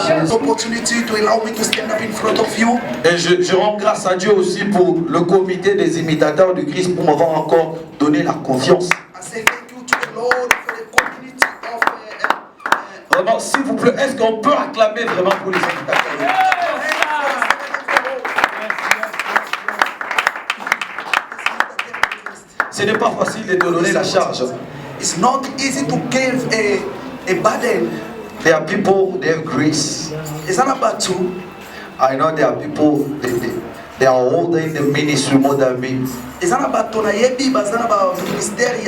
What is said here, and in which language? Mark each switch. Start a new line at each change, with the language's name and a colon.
English: Opportunity to allow me to stand up in front of you.
French: Et je rends grâce à Dieu aussi pour le comité des imitateurs du Christ pour m'avoir encore donné la confiance.
English: I say thank you to the Lord for the community of
French: Vraiment, s'il vous plaît, est-ce qu'on peut acclamer vraiment pour les imitateurs? Ce n'est pas facile de donner la charge.
English: It's not easy to give a burden. There are people, they have grace. It's not about you. I know there are people, they are older in the ministry more than me. It's not about tonayebi, but it's not about ministry.